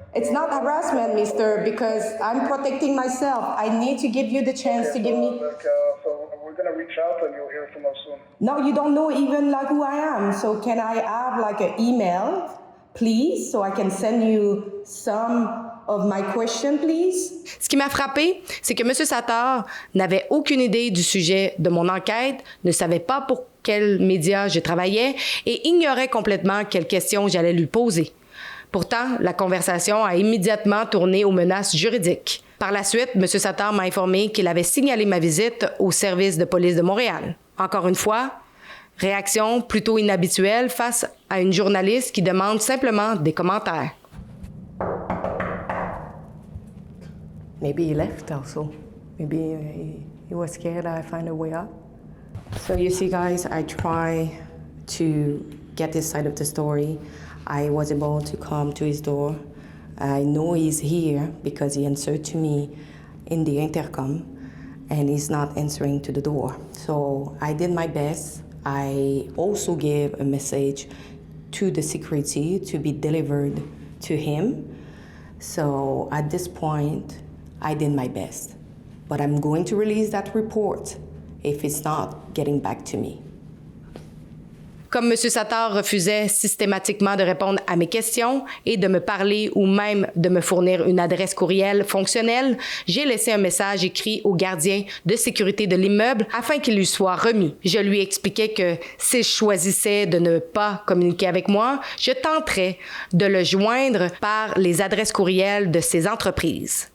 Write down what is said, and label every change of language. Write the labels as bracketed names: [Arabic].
[English] It's not harassment, mister, because I'm protecting myself. I need to give you the chance to give me... So we're going to reach out and you'll hear from us soon. No, you don't know even like who I am. So can I have like an email, please, so I can send you some of my question, please? [French] Ce qui m'a frappé, c'est que M. Sattard n'avait aucune idée du sujet de mon enquête, ne savait pas pour quels médias je travaillais et ignorait complètement quelles questions j'allais lui poser. Pourtant, la conversation a immédiatement tourné aux menaces juridiques. Par la suite, M. Sattard m'a informé qu'il avait signalé ma visite au service de police de Montréal. Encore une fois, réaction plutôt inhabituelle face à une journaliste qui demande simplement des commentaires. [English] Maybe he left also. Maybe he was scared I find a way out. So you see, guys, I try to get this side of the story. I was able to come to his door. I know he's here because he answered to me in the intercom, and he's not answering to the door. So I did my best. I also gave a message to the security to be delivered to him. So at this point, I did my best. But I'm going to release that report if it's not getting back to me. [French] Comme M. Sattar refusait systématiquement de répondre à mes questions et de me parler ou même de me fournir une adresse courriel fonctionnelle, j'ai laissé un message écrit au gardien de sécurité de l'immeuble afin qu'il lui soit remis. Je lui expliquais que s'il choisissait de ne pas communiquer avec moi, je tenterais de le joindre par les adresses courriels de ces entreprises.